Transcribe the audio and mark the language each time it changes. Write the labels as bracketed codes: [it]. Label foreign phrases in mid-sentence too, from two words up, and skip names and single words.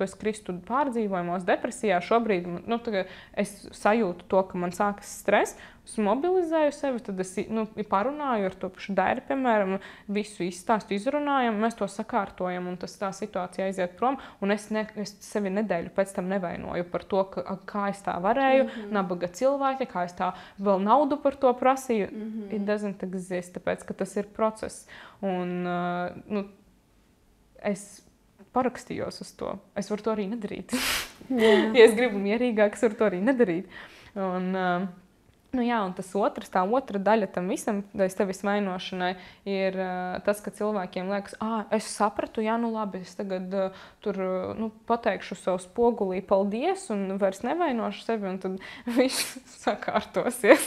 [lv] Es kristu pārdzīvojumos, depresijā. Šobrīd es sajūtu to, ka man sākas stress, es mobilizēju sevi, tad es parunāju ar to pašu Dairi, piemēram, visu izstāstu izrunājam, mēs to sakārtojam, un tā situācija aiziet prom, un es sevi nedēļu pēc tam nevainoju par to, kā es tā varēju, nabaga cilvēki, kā es tā vēl naudu par to prasīju. [en] It doesn't exist, [lv] tāpēc, ka tas ir process. Un es parakstījos uz to. Es varu to arī nedarīt. Ja es gribu mierīgāk, es varu to arī nedarīt. Un, un tā otra daļa tam visam, tevis vainošanai, ir tas, ka cilvēkiem liekas, es sapratu, labi, es tagad tur pateikšu savu spogulī paldies un vairs nevainošu sevi, un tad viss sakārtosies.